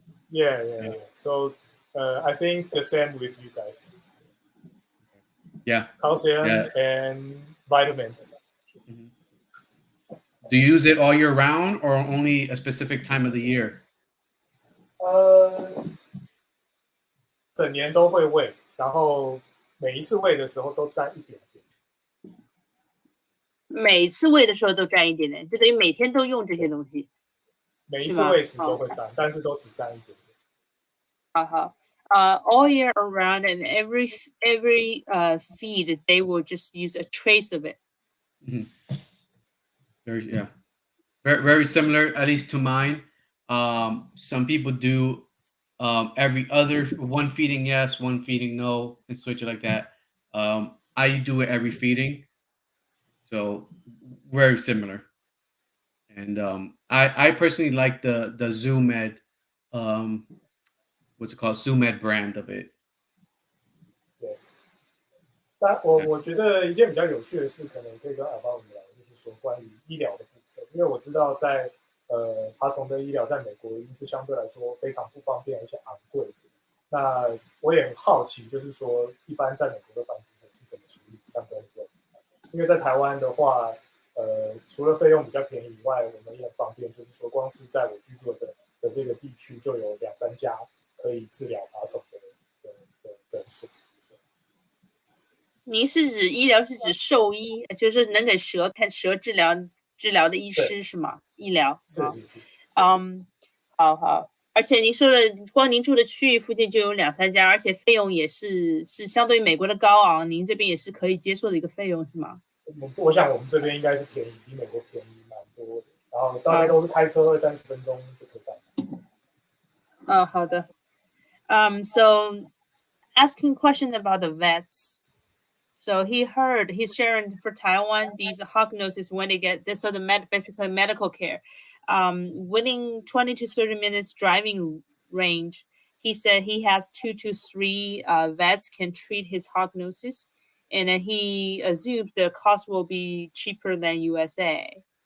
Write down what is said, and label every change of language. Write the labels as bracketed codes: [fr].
[en] Yeah. So I think the same with you guys. Yeah, Calciums yeah. and vitamin. Mhm. Do you use it all year round or only a specific time of the year? [zh] 整年都会喂，然后每一次喂的时候都沾一点点。每次喂的时候都沾一点点，就等于每天都用这些东西，每一是吗？次喂食都会沾，但是都只沾一点点。好好。 [en] All year around, and every feed, they will just use a trace of it. Mhm. Yeah, very similar, at least to mine. Some people do every other one feeding yes, one feeding no, and switch it like that. I do it every feeding, so very similar. And I personally like the ZooMed, um, what's it called, ZooMed brand of it. Yes. [zh] 但我觉得一件比较有趣的事，可能可以跟阿巴我们聊，就是说关于医疗的部分，因为我知道在爬虫的医疗在美国已经是相对来说非常不方便而且昂贵的。那我也很好奇，就是说一般在美国的繁殖者是怎么处理相关的问题？因为在台湾的话，除了费用比较便宜以外，我们也很方便，就是说光是在我居住的这个地区就有2-3家可以治疗爬虫的诊所。您是指医疗是指兽医，就是能给蛇看蛇治疗的医师是吗？医疗是。好。而且您说的，光您住的区域附近就有2-3家，而且费用也是相对于美国的高昂，您这边也是可以接受的一个费用是吗？我想我们这边应该是便宜，比美国便宜蛮多的，然后大概都是开车20-30分钟就可以到。好的。 [en] So asking question about the vets. So he's sharing for Taiwan these hognoses when they get this, so basically medical care. Within 20 to 30 minutes driving range, he said he has 2 to 3 vets can treat his hognoses, and then he assumes the cost will be cheaper than USA.